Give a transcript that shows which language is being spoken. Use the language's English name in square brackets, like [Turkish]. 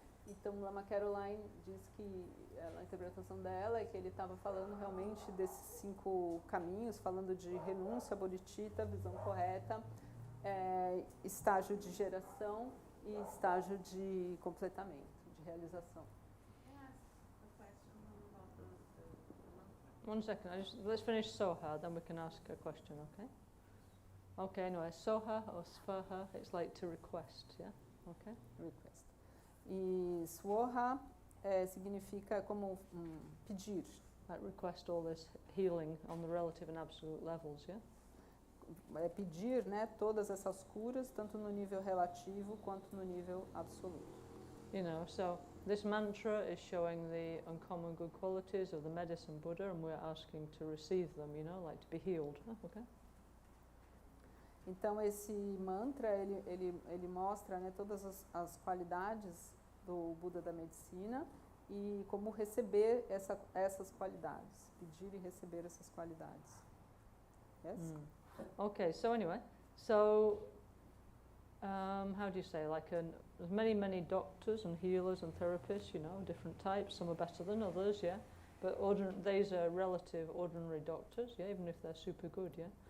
[Portuguese] Então, Lama Caroline diz que a interpretação dela é que ele estava falando realmente desses 5 caminhos, falando de renúncia, bodhicitta, visão correta, estágio de geração e estágio de completamento, de realização. [English] One second, let's finish Soha, then we can ask a question, okay? Okay, anyway, Soha or Svaha, it's like to request, yeah? Okay? [Portuguese] Request. E Swaha significa como pedir. [English] Like request all this healing on the relative and absolute levels, yeah? [Portuguese] Pedir, né, todas essas curas, tanto no nível relativo quanto no nível absoluto. [English] You know, so this mantra is showing the uncommon good qualities of the medicine Buddha, and we're asking to receive them, you know, like to be healed, okay? [Portuguese] Então, esse mantra, ele mostra, né, todas as qualidades do Buda da Medicina e como receber essas qualidades, pedir e receber essas qualidades. [English] Yes? Okay, so anyway, how do you say, like there's many doctors and healers and therapists, you know, different types, some are better than others, yeah, but these are relative ordinary doctors, yeah, even if they're super good, yeah.